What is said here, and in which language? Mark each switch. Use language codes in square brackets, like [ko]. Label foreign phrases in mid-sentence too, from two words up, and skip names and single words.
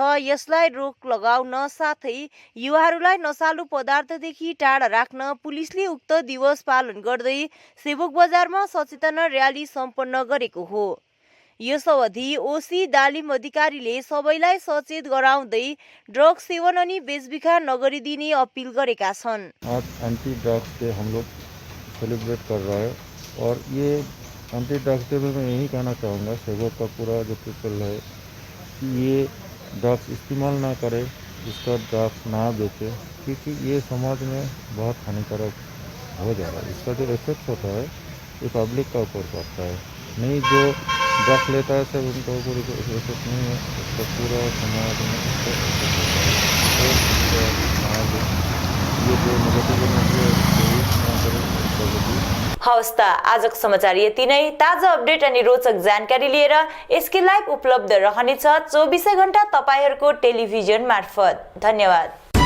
[ne] यसलाई रोक लगाउन साथै युवाहरूलाई नशालु पदार्थदेखि टाढा राख्न पुलिसले उक्त दिवस पालन गर्दै सेवोक बजारमा सचेतना र्याली सम्पन्न गरेको हो। यस अवधि ओसी दालिम अधिकारीले सबैलाई सचेत गराउँदै ड्रग्स सेवन अनि बेचबिखन नगरिदिने अपील गरेका छन्। [hi] आज [en] anti drugs day [hi] हम लोग सेलिब्रेट कर रहे हैं और ये [en] anti drugs day [hi] में मैं यही कहना चाहूँगा सेवक का पूरा जो पीपल है कि ये ड्रग्स इस्तेमाल ना करे, इसका ड्रग्स ना बेचे क्योंकि ये समाज में बहुत हानिकारक हो जा रहा है। इसका जो इफेक्ट होता है ये पब्लिक का ऊपर पड़ता है। नहीं जो ड्रग्स लेता है सब उनका ऊपर इफेक्ट नहीं है, उसका पूरा समाज में ये जो नेगेटिव एनर्जी है [ne] हवस् त आजको समाचार यति नै। ताजा अपडेट अनि रोचक जानकारी लिएर एसके लाइभ उपलब्ध रहनेछ 24 घण्टा तपाईहरूको टेलिभिजन मार्फत। धन्यवाद।